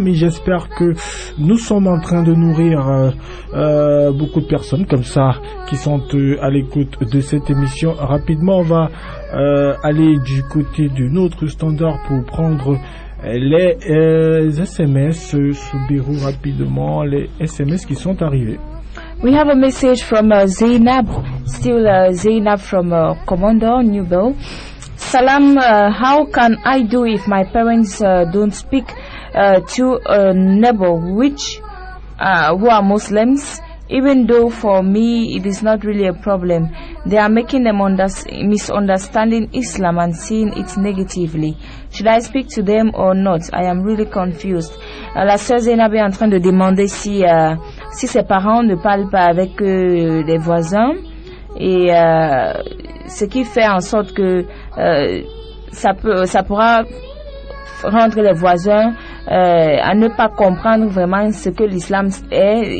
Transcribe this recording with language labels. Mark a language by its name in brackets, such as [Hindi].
[French] Mais j'espère que nous sommes en train de nourrir beaucoup de personnes comme ça qui sont à l'écoute de cette émission. Rapidement, on va aller du côté de notre standard pour prendre les SMS. Soubirou rapidement les SMS qui sont arrivés. [English] We have a message from Zainab, still Zainab from Commander Newbell. Salam, how can I do if my parents don't speak to a neighbor who are Muslims? Even though for me it is not really a problem, they are making them misunderstanding Islam and seeing it negatively. Should I speak to them or not? I am really confused. [French] La sœur Zainab est en train de demander si ses parents ne parlent pas avec les voisins et ce qui fait en sorte que ça pourra rendre les voisins à ne pas comprendre vraiment ce que l'islam est.